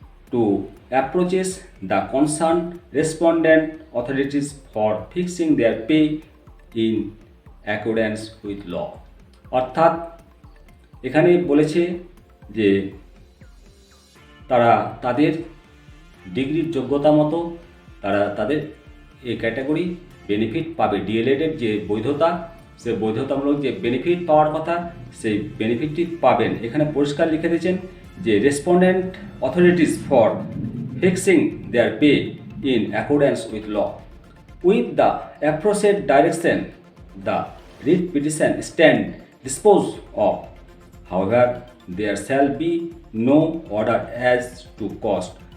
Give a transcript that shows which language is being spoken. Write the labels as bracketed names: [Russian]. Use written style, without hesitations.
[English] to approaches the concerned respondent authorities for fixing their pay in accordance with law. [Bangla] অর্থাৎ এখানে বলেছে যে তারা তাদের ডিগ্রির যোগ্যতা মতো তারা তাদের এই ক্যাটাগরি বেনিফিট পাবে। ডিএলএডের যে বৈধতা, সে বৈধতামূলক যে বেনিফিট পাওয়ার কথা সেই বেনিফিটটি পাবেন। এখানে পরিষ্কার লিখে দিয়েছেন যে [English] Respondent authorities for fixing their pay in accordance with law with the aforesaid direction the writ petition stand dispose of. However, there shall be no order as to cost.